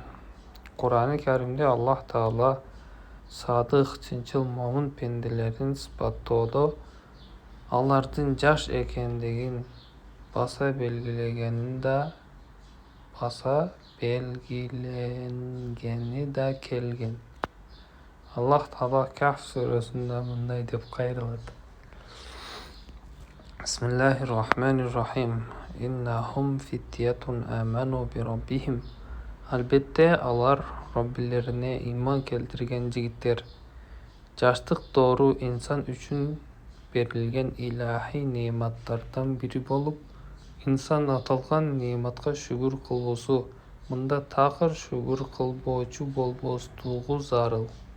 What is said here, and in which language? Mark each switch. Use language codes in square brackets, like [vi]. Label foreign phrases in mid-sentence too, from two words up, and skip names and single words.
[ky] Кур'ани Каримде Аллах Таала садык, чынчыл момун пенделерин сыпаттоодо алардын жаш экендигин баса белгиленгени да келген. Аллах Таала Кахф сүрөсүндө мындай деп кайрылат: [ar] بسم الله الرحمن الرحيم. إنهم فتية آمنوا بربهم. [ky] Албетте алар Роббилерине ыйман келтирген жигиттер. Жаштык доору инсан үчүн берилген илахий неаматтардан бири болуп, инсан аталган неаматка шүгүр кылуусу, мында такыр шүгүр кылбоочу болбостугу зарыл.